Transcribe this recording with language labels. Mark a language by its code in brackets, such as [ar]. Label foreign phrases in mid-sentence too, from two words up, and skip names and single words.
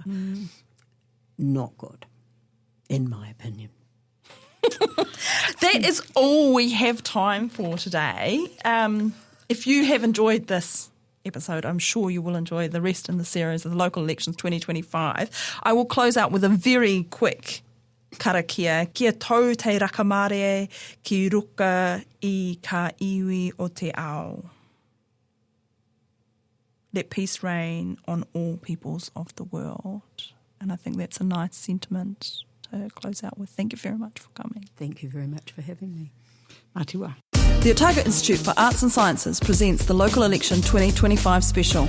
[en] Not good, in my opinion. That is all we have time for today. If you have enjoyed this episode, I'm sure you will enjoy the rest in the series of the local elections 2025. I will close out with a very quick karakia. [mi] Kia tau te rakamare ki ruka I ka iwi o te ao. [en] Let peace reign on all peoples of the world. And I think that's a nice sentiment to close out with. Thank you very much for coming. Thank you very much for having me. Matiwa. The Otago Institute for Arts and Sciences presents the Local Election 2025 special.